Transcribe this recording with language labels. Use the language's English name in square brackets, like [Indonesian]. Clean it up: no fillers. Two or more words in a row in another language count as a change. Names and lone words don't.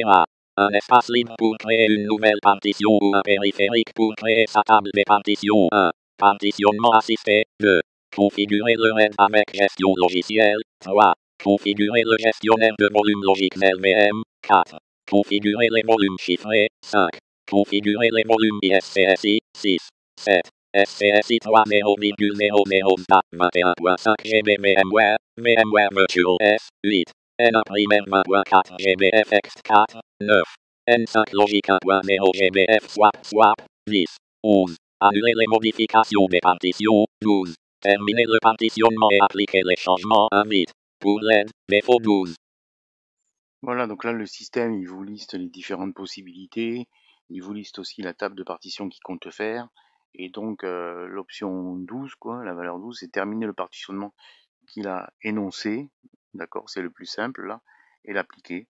[French] Un espace libre pour créer une nouvelle partition ou un périphérique pour créer sa table des partitions. 1. Partitionnement assisté. 2. Configurer le RAID avec gestion logicielle. 3. Configurer le gestionnaire de volume logique LVM. 4. Configurer les volumes chiffrés. 5. Configurer les volumes ISCSI. 6. 7. SCSI 3.0,0 21.5 GB VMware Virtual S 8. N1 20.4 GB FX 4 9. N5 Logic 1.0 GB F swap 10. 11. Annuler les modifications des partitions. 12. Terminer le partitionnement et appliquer les changements. 1 bit. Pour l'aide, défaut 12. Voilà, donc là le système il vous liste les différentes possibilités, il vous liste aussi la table de partition qu'il compte faire, et donc l'option 12, quoi, la valeur 12, c'est terminer le partitionnement qu'il a énoncé, d'accord, c'est le plus simple là, et l'appliquer.